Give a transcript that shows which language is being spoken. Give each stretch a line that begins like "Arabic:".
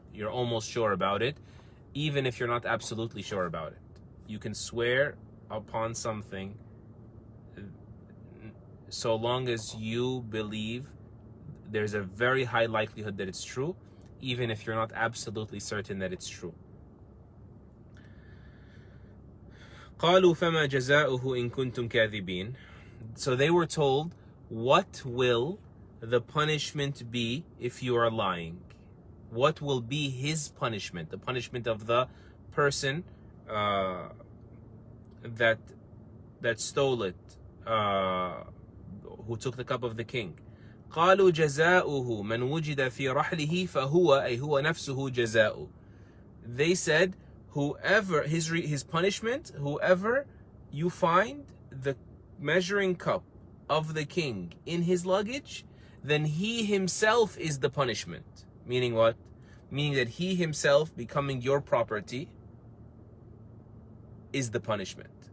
English: You're almost sure about it, even if you're not absolutely sure about it. You can swear upon something so long as you believe there's a very high likelihood that it's true, even if you're not absolutely certain that it's true.
Arabic: قالوا فما جزاؤه إن كنتم كاذبين.
English: So they were told, what will the punishment be if you are lying? What will be his punishment? The punishment of the person that stole it, who took the cup of the king.
Arabic: قالوا جزاؤه من وجد في رحله فهو أي هو نفسه جزاؤه.
English: They said, whoever his punishment, whoever you find the measuring cup of the king in his luggage, then he himself is the punishment. Meaning what? Meaning that he himself becoming your property is the punishment.